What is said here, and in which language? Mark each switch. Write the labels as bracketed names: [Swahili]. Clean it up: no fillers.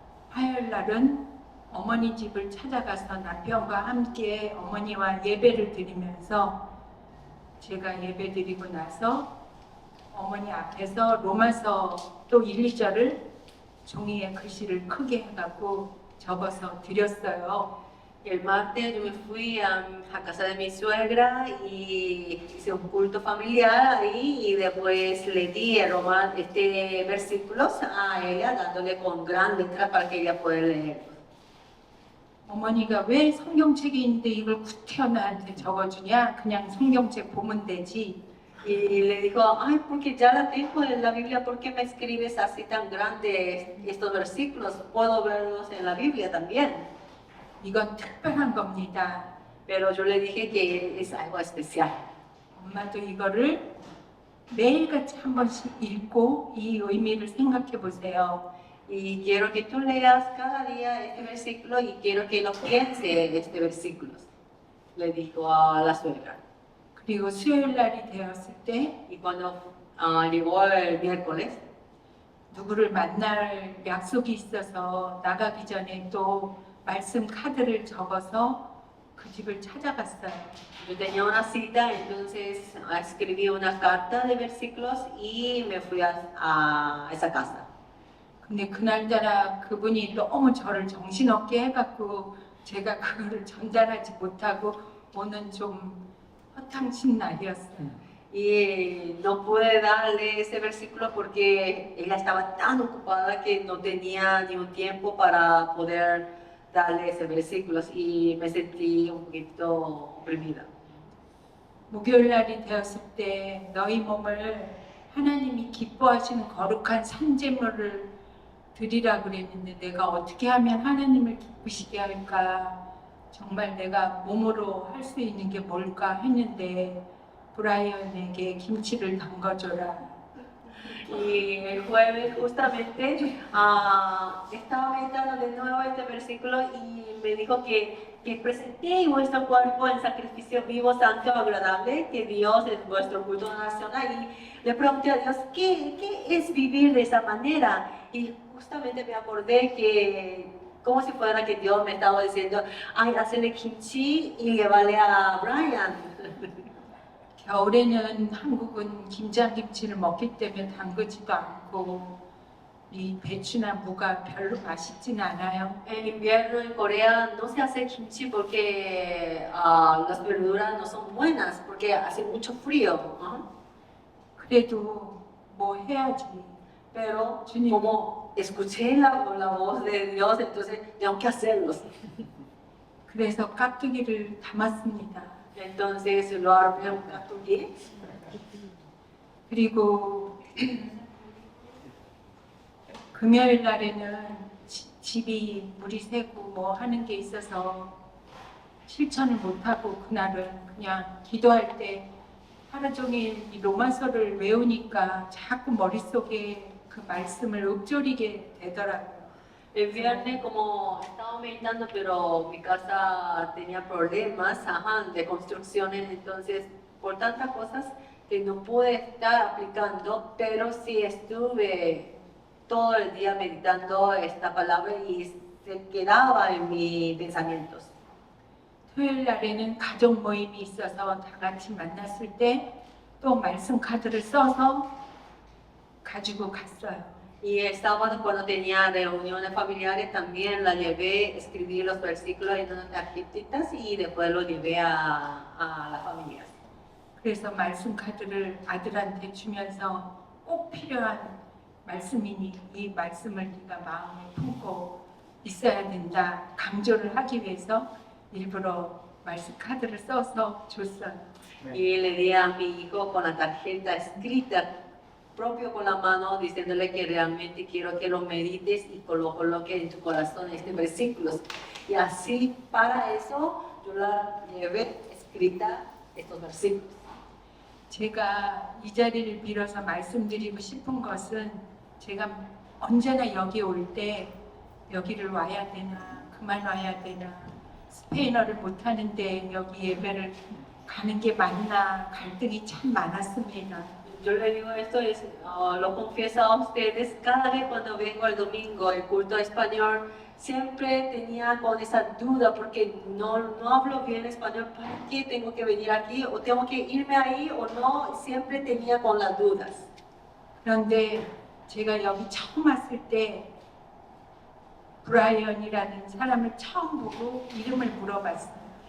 [Korean] 화요일 날은 어머니 집을 찾아가서 남편과 함께 어머니와 예배를 드리면서 제가 예배 드리고 나서 어머니 앞에서 로마서 또 1, 2절을 종이에 글씨를 크게 해갖고 적어서 드렸어요. [Spanish] El martes yo me fui a casa de mi suegra y hice un culto familiar ahí, y después le di versículos a ella dándole con gran letra para que ella pueda leer. [Korean] 어머니가 왜 성경책이 있는데 이걸 구태여 나한테 적어주냐? 그냥 성경책 보면 되지. [Spanish] Y le dijo, ay, porque ya la tengo en la Biblia, ¿por qué me escribes así tan grandes estos versículos? Puedo verlos en la Biblia también. [Korean] 이건 특별한 겁니다. [Spanish] Pero yo le dije que es algo especial. [Korean] 엄마도 이거를 매일같이 한 번씩 읽고 이 의미를 생각해 보세요. [Spanish] Y quiero que tú leas cada día este versículo y quiero que lo pienses este versículo, le dijo a la suegra. [Korean] 그리고 수요일 날이 되었을 때 [Spanish] Y cuando llegó el miércoles, [Korean] 누구를 만날 약속이 있어서 나가기 전에 또 말씀 카드를 적어서 그 집을 찾아갔어요. [Spanish] yo tenía una cita, entonces escribí una carta de versículos y me fui a esa casa. [Korean] 근데 그날따라 그분이 너무 저를 정신없게 해갖고 제가 그거를 전달하지 못하고 오는 좀 허탕친 날이었어요. [Spanish] Y no pude darle ese versículo porque ella estaba tan ocupada que no tenía ni un tiempo para poder darle ese versículo, y me sentí un poquito oprimida. [Korean] 목요일 날이 되었을 때 너희 몸을 하나님이 기뻐하시는 거룩한 산제물을 드리라 그랬는데 내가 어떻게 하면 하나님을 기쁘시게 할까? 정말 내가 몸으로 할 수 있는 게 뭘까 했는데 브라이언에게 김치를 담가줘라. [Spanish] Y el jueves justamente estaba meditando de nuevo este versículo y me dijo que presenté vuestro cuerpo en sacrificio vivo, santo, agradable, que Dios es vuestro culto nacional. Y le pregunté a Dios, ¿qué es vivir de esa manera? Y justamente me acordé que como si fuera que Dios me estaba diciendo, ay, hacerle kimchi y llevarle a Brian. [Korean] 겨울에는 한국은 김장김치를 먹기 때문에 담그지도 않고 이 배추나 무가 별로 맛있진 않아요. [Spanish] En invierno en Corea no se hace kimchi porque las verduras no son buenas, porque hace mucho frío. [Korean] 그래도 뭐 해야지. [Spanish] Pero [Korean] 주님. [Spanish] como escuché la voz de Dios, entonces tengo que hacerlos. [Korean] 그래서 깍두기를 담았습니다. [Spanish] Entonces lo armé un catuquí. [Korean] 그리고 금요일 날에는 집이 물이 새고 뭐 하는 게 있어서 실천을 못하고 그날은 그냥 기도할 때 하루 종일 이 로마서를 외우니까 자꾸 머릿속에 그 말씀을 읊조리게 되더라고요. [Spanish] El viernes, como estaba meditando, pero mi casa tenía problemas de construcciones, entonces por tantas cosas que no pude estar aplicando, pero sí estuve todo el día meditando esta palabra y se quedaba en mis pensamientos. [Korean] 토요일 날에는 가족 모임이 있어서 다 같이 만났을 때 또 말씀 카드를 써서 가지고 갔어요. [Spanish] Y el sábado, cuando tenía reuniones familiares, también la llevé, escribí los versículos en unas tarjetitas y después lo llevé a las familias. [Korean] 그래서 말씀 카드를 아들한테 주면서 꼭 필요한 말씀이니 이 말씀을 네가 마음에 품고 있어야 된다 강조를 하기 위해서 일부러 말씀 카드를 써서 줬어요. [Spanish] Y le di a mi hijo con la tarjeta escrita propio con la mano, diciéndole que realmente quiero que lo medites y coloque en tu corazón este versículos. Y así para eso yo la llevé escrita estos versículos. [Korean] 제가 이 자리를 빌어서 말씀드리고 싶은 것은 제가 언제나 여기 올 때 여기를 와야 되나 그만 와야 되나 스페인어를 못하는데 여기 예배를 가는 게 맞나 갈등이 참 많았습니다. [Spanish] Yo le digo esto, lo confieso a ustedes, cada vez cuando vengo el domingo, el culto español, siempre tenía con esa duda porque no hablo bien español, ¿para qué tengo que venir aquí? ¿O tengo que irme ahí o no? Siempre tenía con las dudas. [Korean] 그런데 제가 여기 처음 왔을 때 브라이언이라는 사람을 처음 보고 이름을 물어봤어요.